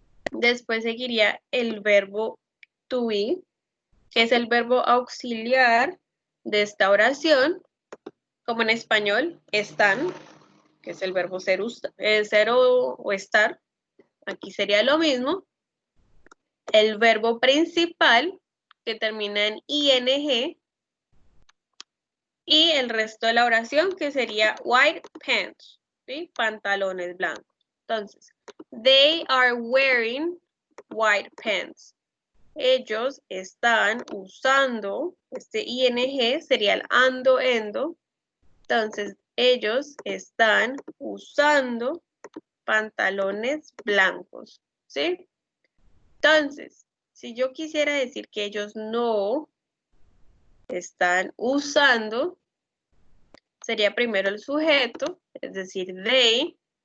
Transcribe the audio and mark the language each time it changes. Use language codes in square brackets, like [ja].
[es] Después seguiría el verbo to be, que es el verbo auxiliar de esta oración, como en español, están, que es el verbo ser o estar. Aquí sería lo mismo. El verbo principal, que termina en ing, y el resto de la oración, que sería [en] white pants, [es] ¿sí? Pantalones blancos. [en] Entonces, they are wearing white pants. [es] Ellos están usando, este ing sería el ando, endo. Entonces, ellos están usando pantalones blancos, ¿sí? Entonces, si yo quisiera decir que ellos no están usando, sería primero el sujeto, es decir, they.